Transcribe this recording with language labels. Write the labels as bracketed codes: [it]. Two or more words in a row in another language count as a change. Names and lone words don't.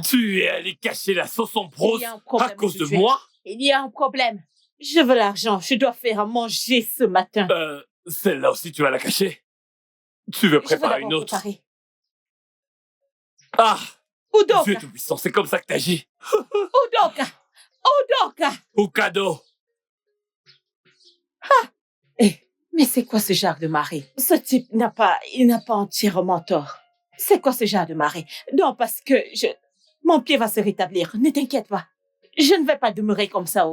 [fr] Tu es allé cacher la sauce en brosse Il y a un problème à cause de aujourd'hui. moi? Il y a un problème. Je veux l'argent. Je dois faire à manger ce matin. Celle-là aussi, tu vas la cacher? Tu veux Je veux préparer d'abord une autre? préparer. Ah! Udoka. Dieu Tout-Puissant, c'est comme ça que t'agis. Udoka. Udoka. Au cadeau. Mais c'est quoi ce genre de mari? Ce type n'a pas entièrement tort. C'est quoi ce genre de mari? Non, parce que mon pied va se rétablir. Ne t'inquiète pas. Je ne vais pas demeurer comme ça.